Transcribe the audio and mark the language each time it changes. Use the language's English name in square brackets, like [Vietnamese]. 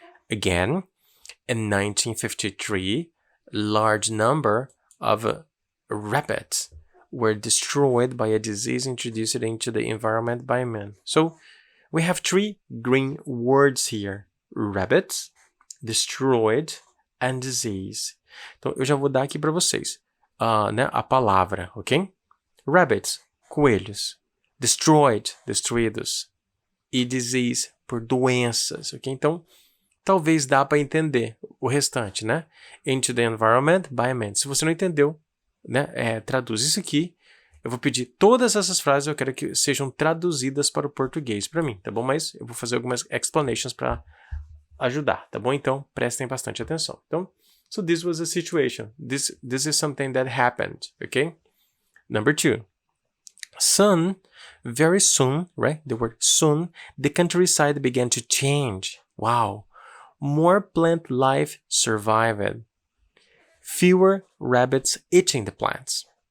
[English] Again, in 1953, large number of rabbits were destroyed by a disease introduced into the environment by man. So we have three green words here: rabbits, destroyed, and disease. [Portuguese] Então eu já vou dar aqui para vocês né, a palavra, ok? Rabbits, coelhos. Destroyed, destruídos. E disease, por doenças, ok? Então talvez dá para entender o restante, né? [English] Into the environment by man. [Portuguese] Se você não entendeu, né, traduz isso aqui. Eu vou pedir todas essas frases, eu quero que sejam traduzidas para o português para mim, tá bom? Mas eu vou fazer algumas explanations para ajudar, tá bom? Então, prestem bastante atenção. [English] Então, so this was a situation. This is something that happened, okay? Number 2. Very soon, right? The word soon, the countryside began to change. Wow. More plant life survived. Fewer rabbits eating the plants.